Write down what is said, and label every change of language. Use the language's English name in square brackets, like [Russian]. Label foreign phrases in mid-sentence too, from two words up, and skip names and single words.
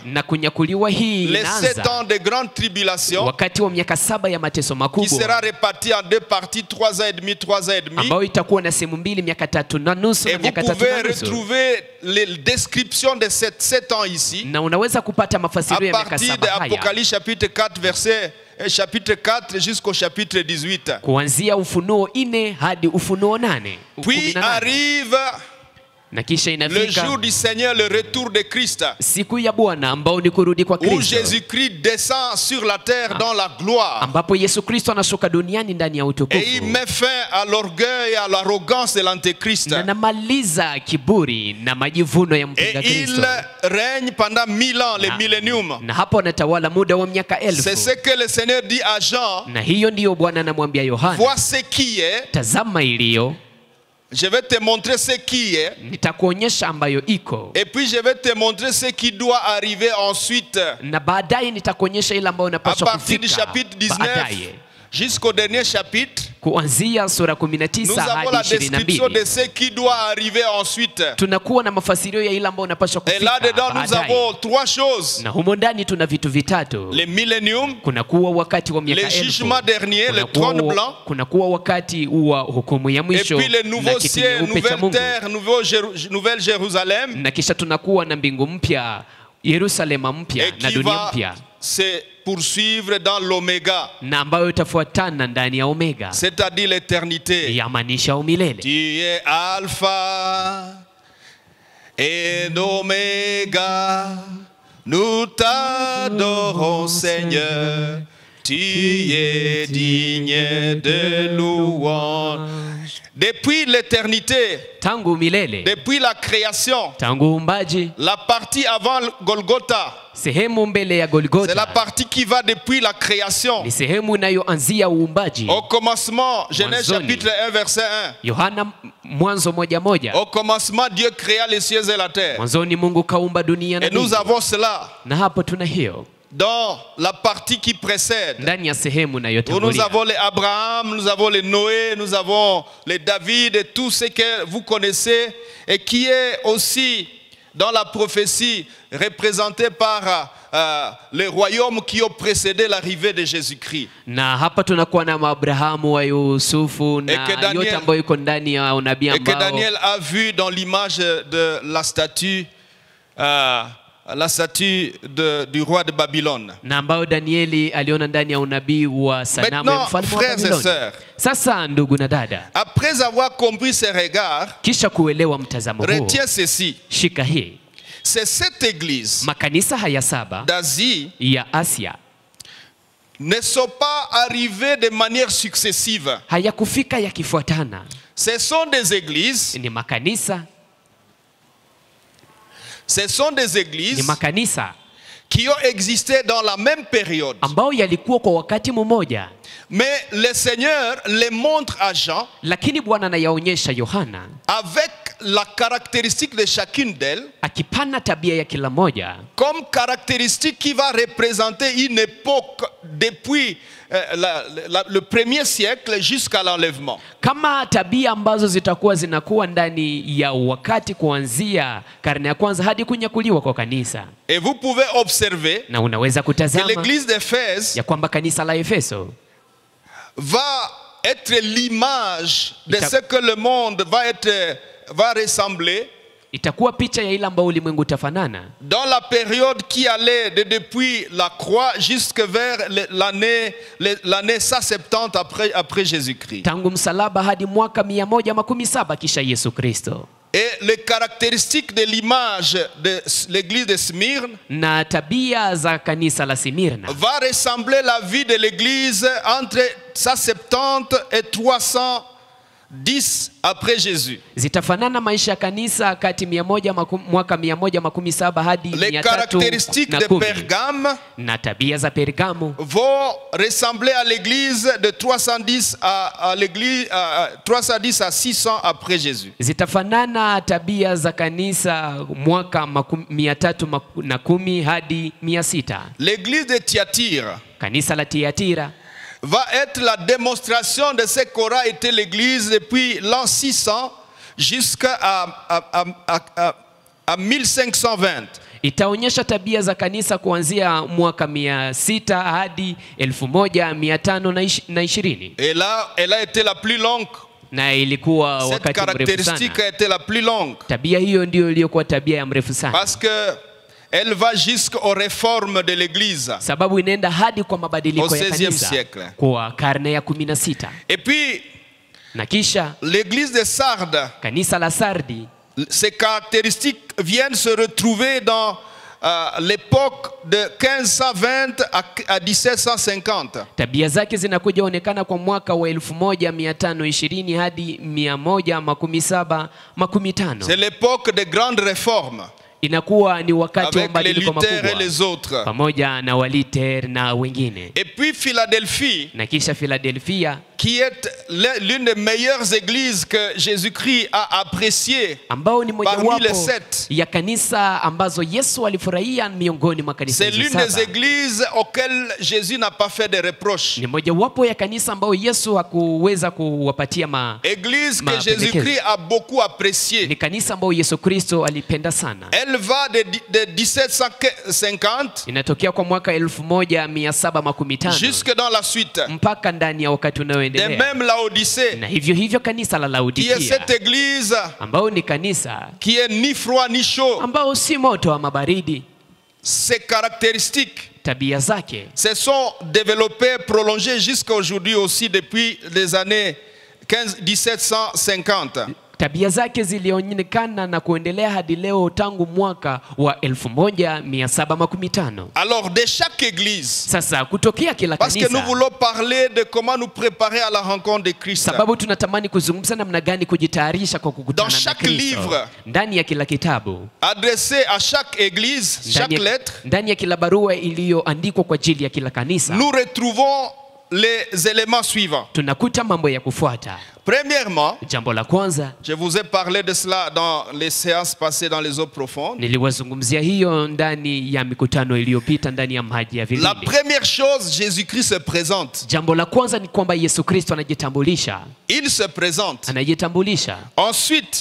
[Swahili] na kunyakuliwa hii [French] les 7 [Swahili] inaanza [French] ans de grande tribulation [Swahili] wakati wa miaka 7 ya mateso [French] qui [Swahili] makubwa, [French] sera répartie en 2 parties, 3 ans et demi, 3 ans et demi. [Swahili] ambayo itakuwa na sehemu mbili, miaka 3.5 [French] Et [Swahili] na [French] vous [Swahili] miaka 3.5. [French] pouvez retrouver les descriptions de ces 7 ans ici [Swahili] Na unaweza kupata [French] à [Swahili] mafasirio ya miaka [French] partir de [Swahili] 7 haya [French] Apocalypse chapitre 4 verset chapitre 4 jusqu'au chapitre 18. [Swahili] kuanzia Ufunuo 4 hadi Ufunuo 8. [French] Puis arrive [Swahili] Na kisha [French] le [Swahili] inafika [French] jour du Seigneur, le retour de Christ, [Swahili] siku ya Bwana ambao ni kurudi kwa [French] où [Swahili] Kristo, [French] Jésus-Christ descend sur la terre dans la gloire. [Swahili] ambapo Yesu Kristo anashuka duniani ndani ya [French] Et il [Swahili] utukufu [French] met fin à l'orgueil et à l'arrogance de l'antéchrist. [Swahili] na namaliza kiburi na majivuno ya [French] Et [Swahili] mpinga [French] il [Swahili] Kristo, [French] règne pendant 1000 ans, le millénium. [Swahili] na hapo anatawala muda wa miaka [French] C'est [Swahili] 1000. [French] ce que le Seigneur dit à Jean. [Swahili] Na hiyo ndiyo Bwana anamwambia Yohana, [French] Vois ce qui est. [Swahili] tazama iliyo, [French] Je vais te montrer ce qui est. [Swahili] nitakuonyesha ambayo iko, [French] Et puis je vais te montrer ce qui doit arriver ensuite. [Swahili] na baadaye nitakuonyesha ile ambayo [French] À [Swahili] unapaswa [French] partir du [Swahili] kufika [French] chapitre 19 [Swahili] baadaye. [French] jusqu'au dernier chapitre, [Swahili] Kuanzia sura [French] nous [Swahili] 19 [French] avons la [Swahili] hadi [French] description de [Swahili] 22 [French] ce qui doit arriver ensuite. [Swahili] tunakuwa na mafasirio ya ile ambayo unapaswa [French] Et [Swahili] kufika [French] là-dedans, nous [Swahili] baadaye. [French] avons 3 choses. [Swahili] Na humo ndani tuna vitu vitatu. [French] Le millénium, [Swahili] Kunakuwa wakati wa miaka [French] le [Swahili] 1000, [French] jugement dernier, le trône blanc, [Swahili] kunakuwa wakati wa hukumu ya [French] et [Swahili] mwisho [French] puis le [Swahili] na [French] nouveau [Swahili] kiti [French] ciel, [Swahili] nyeupe cha [French] nouvelle [Swahili] Mungu, [French] terre, nouvelle Jérusalem, [Swahili] na kisha tunakuwa na mbingu mpya, Yerusalema mpya [French] et [Swahili] na [French] qui [Swahili] dunia [French] va [Swahili] mpya, [French] se poursuivre dans l'oméga, [Swahili] na ambayo itafuatana ndani ya Omega, [French] c'est-à-dire l'éternité. [Swahili] yamaanisha umilele. [French] Tu es Alpha et Oméga, nous t'adorons Seigneur, tu es digne de louange. Depuis l'éternité, [Swahili] Tangu milele, [French] depuis la création, [Swahili] tangu uumbaji, [French] la partie avant Golgotha, [Swahili] sehemu mbele ya [French] c'est la [Swahili] Golgotha [French] partie qui va depuis la création. [Swahili] ni sehemu inayoanzia uumbaji. [French] Au commencement, Genèse [Swahili] Mwanzoni. [French] chapitre 1 verset 1. [Swahili] Yohana Mwanzo 1:1. [French] Au commencement, Dieu créa les cieux et la terre. [Swahili] Mwanzoni Mungu kaumba dunia na [French] Et nous [Swahili] mbingu. [French] avons cela [Swahili] Na hapo tuna hiyo [French] dans la partie qui précède. [Swahili] ndani ya sehemu [French] Où nous [Swahili] inayotangulia. [French] avons les Abraham, nous avons les Noé, nous avons les David et tout ce que vous connaissez et qui est aussi dans la prophétie représenté par les royaumes qui ont précédé l'arrivée de Jésus-Christ. [Swahili] Na hapa tunakuwa na Abrahamu wa Yusufu na [French] que Daniel- [Swahili] yote ambayo iko ndani ya unabii [French] Et que [Swahili] ambao [French] Daniel a vu dans l'image de la statue du roi de Babylone. [Swahili] na ambayo Danieli aliona ndani ya unabii wa sanamu ya [French] Maintenant, [Swahili] mfalme wa [French] frères et [Swahili] Babiloni. [French] sœurs, [Swahili] Sasa ndugu na dada, [French] après avoir compris ces regards, [Swahili] kisha kuelewa mtazamo huo, [French] retiens ceci. [Swahili] shika hii: [French] C'est cette église [Swahili] makanisa haya saba [French] d'Asie [Swahili] ya Asia [French] ne sont pas arrivées de manière successive. [Swahili] hayakufika yakifuatana. [French] Ce sont des églises, [Swahili] Ni makanisa ni makanisa [French] qui ont existé dans la même période. [Swahili] ambao yalikuwa kwa wakati mmoja, [French] Mais le Seigneur les montre à Jean [Swahili] lakini Bwana anayaonyesha Yohana [French] avec la caractéristique de chacune d'elles [Swahili] akipana tabia ya kila moja [French] comme caractéristique qui va représenter une époque depuis le premier siècle jusqu'à l'enlèvement. [Swahili] kama tabia ambazo zitakuwa zinakuwa ndani ya wakati kuanzia karne ya kwanza hadi kunyakuliwa kwa kanisa. [French] Et vous pouvez observer [Swahili] Na unaweza [French] que [Swahili] kutazama [French] l'église d'Éphèse [Swahili] ya kwamba kanisa la Efeso [French] va être l'image de ce que le monde va ressembler [Swahili] itakuwa picha ya ile ambayo ulimwengu utafanana [French] dans la période qui allait depuis la croix jusque vers l'année 170 après Jésus-Christ. [Swahili] tangu msalaba hadi mwaka 117 kisha Yesu Kristo. [French] Et les caractéristiques de l'image de l'église de Smyrne [Swahili] Na tabia za kanisa la Simirna [French] va ressembler la vie de l'église entre 170 et 300 10 après Jésus. [Swahili] Zitafanana maisha ya kanisa kati mwaka 117 hadi [French] Les caractéristiques de [Swahili] 310. [French] Pergame [Swahili] Na tabia za Pergamo [French] vont ressembler à l'église de 310 à l'église 310 à 600 après Jésus. [Swahili] zitafanana tabia za kanisa mwaka 310 hadi 600. [French] L'église de Thyatire [Swahili] Kanisa la Tiatira [French] va être la démonstration de ce qu'aura été l'église depuis l'an 600 jusqu'à 1520. [Swahili] itaonyesha tabia za kanisa kuanzia mwaka 600 hadi 1520. [French] Et là, elle a été la plus longue. [Swahili] Na ilikuwa [French] Cette [Swahili] wakati mrefu [French] caractéristique [Swahili] sana. [French] a été la plus longue. [Swahili] Tabia hiyo ndio iliyokuwa tabia ya mrefu sana. [French] Parce que elle va jusqu'aux réformes de l'église. [Swahili] Sababu inaenda hadi kwa mabadiliko [French] Au [Swahili] ya [French] 16e [Swahili] kanisa [French] siècle. [Swahili] kwa karne ya 16. [French] Et puis, [Swahili] Na kisha [French] l'église de Sardes, [Swahili] kanisa la Sardi, [French] ces caractéristiques viennent se retrouver dans l'époque de 1520 à 1750. [Swahili] tabia zake zinakuja onekana kwa mwaka wa 1520 hadi 1117-15. [French] C'est l'époque des grandes réformes [Swahili] Inakuwa ni wakati wa [French] avec les [Swahili] mabadiliko [French] Luther et [Swahili] makubwa [French] les autres. [Swahili] pamoja na Waliter na wengine. [French] Et puis Philadelphie, [Swahili] Na kisha Philadelphia [French] qui est l'une des meilleures églises que Jésus-Christ a appréciées [Swahili] ambao ni [French] parmi les [Swahili] mojawapo [French] 7. [Swahili] ya kanisa ambazo Yesu alifurahia miongoni mwa kanisa [French] C'est [Swahili] hizo [French] l'une des [Swahili] 7. [French] églises auxquelles Jésus n'a pas fait de reproches. [Swahili] Ni mojawapo ya kanisa ambao Yesu hakuweza kuwapatia [French] Église que Jésus-Christ a beaucoup appréciée. [Swahili] ni kanisa ambao Yesu Kristo alipenda sana. [French] Elle va de 1750 [Swahili] Inatokea kwa mwaka 1715 [French] jusque dans la suite. [Swahili] mpaka ndani ya wakati [French] De [Swahili] unaoendelea. [French] même Laodicée, [Swahili] Na hivyo kanisa la [French] qui est [Swahili] Laodikia [French] cette église [Swahili] ambao ni kanisa [French] qui est ni froid ni chaud. [Swahili] ambao si moto ama baridi. [French] Ses caractéristiques [Swahili] Tabia zake [French] se sont développées, prolongées jusqu'à aujourd'hui aussi depuis les années 1750. [Swahili] tabia zake zilionekana na kuendelea hadi leo tangu mwaka wa 1715. [French] Alors de chaque église, [Swahili] Sasa kutokea kila [French] parce que nous [Swahili] kanisa, [French] voulons parler de comment nous préparer à la rencontre de Christ. [Swahili] sababu tunatamani kuzungumza namna gani kujitayarisha kwa kukutana [French] Dans [Swahili] na [French] chaque [Swahili] Kristo. [French] livre, [Swahili] Ndani ya kila kitabu, [French] Adressé à chaque église, chaque lettre, [Swahili] ndani ya kila barua iliyoandikwa kwa ajili ya kila kanisa, [French] nous retrouvons les éléments suivants. [Swahili] tunakuta mambo ya kufuata. [French] Premièrement, [Swahili] Jambo la kwanza, [French] je vous ai parlé de cela dans les séances passées dans les eaux profondes. [Swahili] niliwazungumzia hiyo ndani ya mikutano iliyopita ndani ya maji ya [French] La [Swahili] vilindi. [French] première chose, Jésus-Christ se présente. [Swahili] Jambo la kwanza ni kwamba Yesu Kristo anajitambulisha. [French] Il se présente. [Swahili] Anajitambulisha. [French] Ensuite,